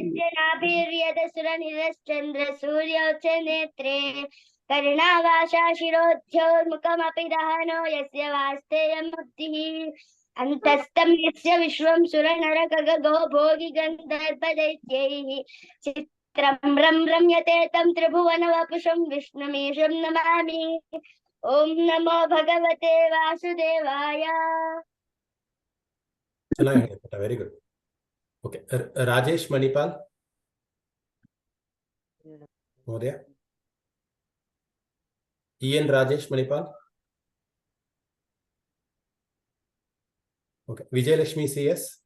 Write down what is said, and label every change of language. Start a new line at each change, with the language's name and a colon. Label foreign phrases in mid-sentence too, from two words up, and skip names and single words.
Sanskrit: यज्ञनाभिर्यदसुरनिरश्चन्द्रसूर्यौ च नेत्रे कर्णावासा शिरोध्योर्मुखमपि दहनो यस्य वास्तेयमुक्तिः अन्तस्तं यस्य विश्वं सुरनरखगो भोगि गन्धर्वदैत्यैः चित्रं रम्यते तं त्रिभुवनवपुषं विष्णुमीशं नमामि. ॐ नमो भगवते वासुदेवाय.
Kannada: ಚೆನ್ನಾಗಿ ಹೇಳ್ಪುಟ,
English: very good.
Kannada: ಓಕೆ, ರಾಜೇಶ್ ಮಣಿಪಾಲ್ ಮಹೋದಯ. EN ರಾಜೇಶ್ ಮಣಿಪಾಲ್. ಓಕೆ, ವಿಜಯಲಕ್ಷ್ಮಿ CS.